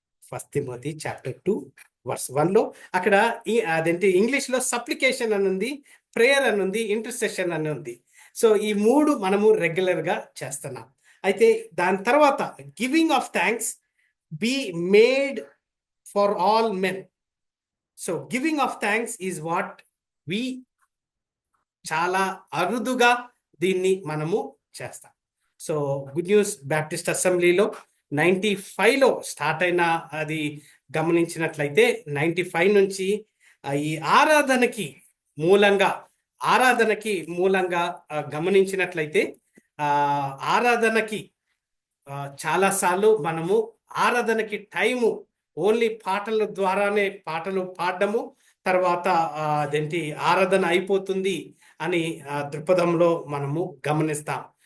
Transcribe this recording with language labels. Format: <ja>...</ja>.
<te>First Timothy chapter 2 verse 1 లో అక్కడ అదేంటి ఇంగ్లీష్ లో సప్లికేషన్ అని ఉంది, ప్రేయర్ అని ఉంది, ఇంటర్సెషన్ అని ఉంది. సో ఈ 3 మనము రెగ్యులర్ గా చేస్తున్నాం. అయితే దాని తర్వాత</te> <en>Giving of thanks be made for all men. So giving of thanks is what we</en> <te>చాలా అరుదుగా దీన్ని మనము చేస్తాం. సో గుడ్ న్యూస్ బ్యాప్టిస్ట్ అసెంబ్లీలో 95లో స్టార్ట్ అయిన అది గమనించినట్లయితే 95 నుంచి ఈ ఆరాధనకి మూలంగా గమనించినట్లయితే ఆరాధనకి చాలాసార్లు మనము ఆరాధనకి టైము ఓన్లీ పాటల ద్వారానే పాటలు పాడడము, తర్వాత అదేంటి ఆరాధన అయిపోతుంది అని దృక్పథంలో మనము గమనిస్తాం.</te>